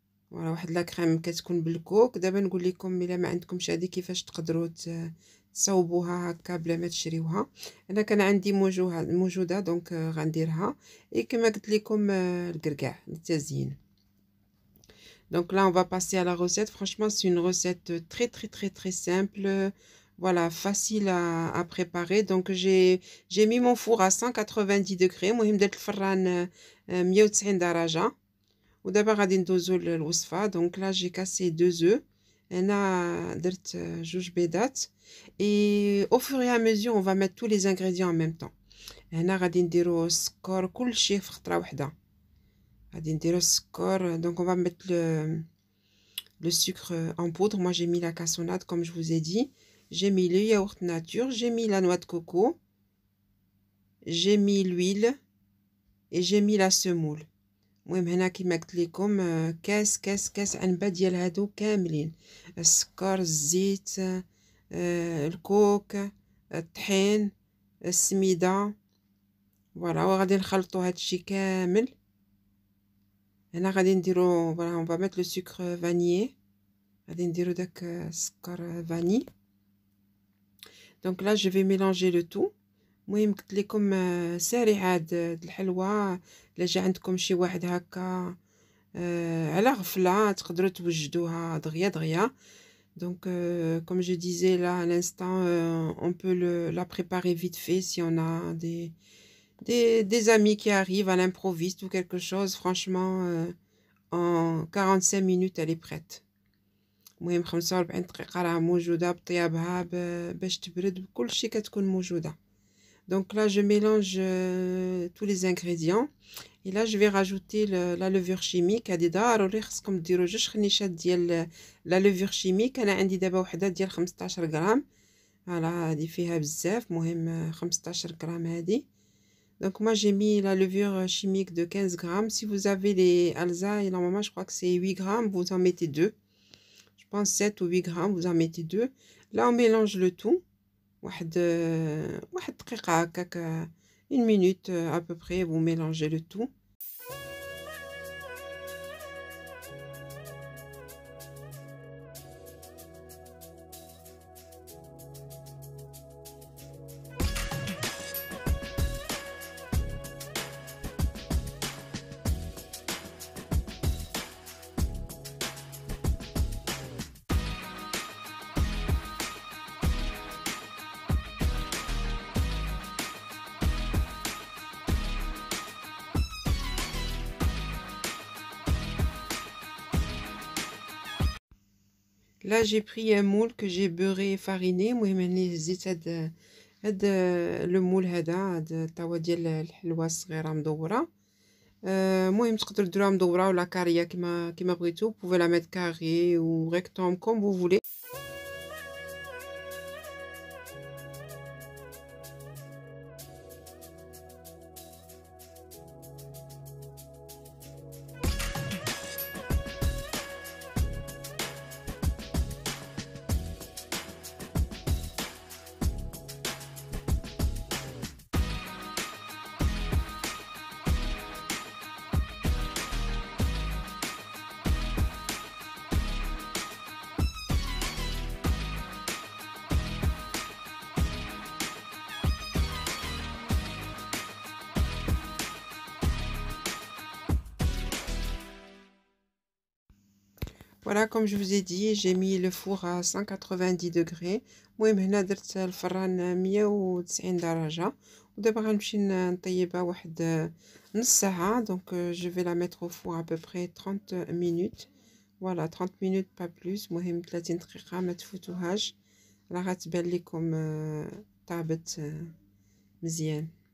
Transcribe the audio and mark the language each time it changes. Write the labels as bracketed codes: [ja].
[ar] فوالا واحد لا كريم كتكون بالكوك. دابا نقول لكم الا ما عندكمش هذه كيفاش تقدروا تصاوبوها هكا بلا ما تشريوها. انا كان عندي موجوده دونك غنديرها. اي كما قلت لكم القرقاع للتزيين. [fr] Donc là, on va passer à la recette. Franchement, c'est une recette très simple. Voilà, facile à préparer. Donc j'ai mis mon four à 190 degrés. [ar] مهم درت الفران 190 درجة. ودابا غادي ندوزو للوصفة. [fr] Donc là, j'ai cassé 2 œufs. [ar] هنا درت 2 بيضات. [fr] Et au fur et à mesure, on va mettre tous les ingrédients en même temps. [ar] هنا غادي نديرو السكر كلشي في خطرة واحدة. [fr] Donc on va mettre le sucre en poudre. Moi j'ai mis la cassonade comme je vous ai dit. J'ai mis le yaourt nature, j'ai mis la noix de coco, j'ai mis l'huile et j'ai mis la semoule. [ar] المهم هنا كيما قلت لكم كاس عنبه ديال هادو كاملين، السكر، الزيت، الكوك، الطحين، السميده. فوالا وغادي نخلطو هادشي كامل. هنا غادي نديرو فوالا [fr] on va mettre le sucre vanillé. [ar] غادي نديرو داك السكر فاني. [fr] donc là je vais mélanger le tout. [ar] المهم قلت لكم سريعه هاد الحلوه. الا جا عندكم شي واحد هكا على غفله تقدروا توجدوها دغيا. [fr] donc comme je disais là à l'instant, on peut la préparer vite fait si on a des amis qui arrivent à l'improviste ou quelque chose. franchement en 45 minutes elle est prête. [ar] المهم 45 دقيقة راه موجودة بطيابها باش تبرد بكلشي كتكون موجودة. [fr] donc là je mélange tous les ingrédients. Et là je vais rajouter la levure chimique. [ar] هذه ضروري خصكم ديروا 2 خنيشات ديال la levure chimique. انا عندي دابا وحده ديال 15 غرام. فوالا هذه فيها بزاف، مهم 15 غرام هذه. [fr] Donc moi j'ai mis la levure chimique de 15 grammes. Si vous avez les Alza, et normalement je crois que c'est 8 grammes, vous en mettez 2. Je pense 7 ou 8 grammes, vous en mettez 2. Là on mélange le tout. [ar] واحد دقيقة هكاك، [fr] une minute à peu près, vous mélangez le tout. Là j'ai pris un moule que j'ai beurré et fariné. [ar] المهم هني زيت هاد المول هاد الطاوة ديال الحلوى الصغيرة مدورة. المهم تقدروا ديروها مدورة ولا كارية كيما بغيتو. [fr] Vous pouvez la mettre carré ou rectangle comme vous voulez. Voilà, comme je vous ai dit, j'ai mis le four à 190 degrés. [ar] المهم هنا درت الفران 190 درجة. ودابا غنمشي نطيبها واحد نص ساعة. [fr] Donc je vais la mettre au four à peu près 30 minutes. Voilà, 30 minutes pas plus. [ar] المهم 30 دقيقة ما تفوتوهاش، راه غتبان لكم طابت مزيان.